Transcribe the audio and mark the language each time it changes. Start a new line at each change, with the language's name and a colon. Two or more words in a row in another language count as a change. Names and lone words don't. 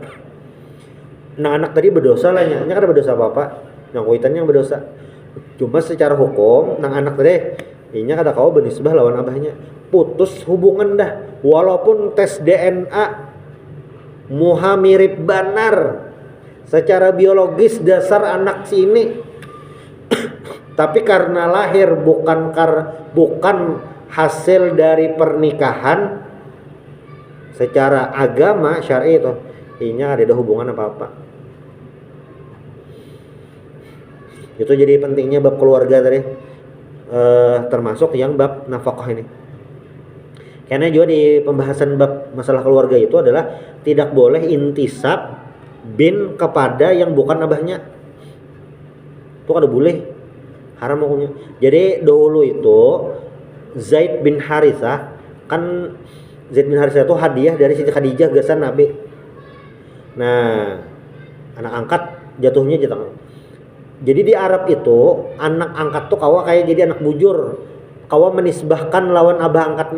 Banjar: Nah anak tadi berdosa lah, nya kada berdosa apa-apa, yang kuitannya yang berdosa. Cuma secara hukum nang anak tadi inya kada kawa benisbah lawan abahnya, putus hubungan dah. Walaupun tes DNA muha mirip banar secara biologis dasar anak si ini tapi karena lahir bukan hasil dari pernikahan secara agama syar'i itu, inya ada hubungan apa-apa.
Indonesian: Itu jadi pentingnya bab keluarga tadi, termasuk yang bab nafkah ini. Karena juga di pembahasan bab masalah keluarga itu adalah tidak boleh intisab bin kepada yang bukan abahnya.
Banjar: Itu kada boleh, haram hukumnya.
Indonesian: Jadi dahulu itu Zaid bin Harithah, kan Zaid bin Harithah itu hadiah dari Siti Khadijah gasan Nabi. Nah, anak angkat jatuhnya jatuh.
Banjar: Jadi di Arab itu anak angkat tuh kawa kayak jadi anak bujur, kawa menisbahkan lawan abah angkatnya.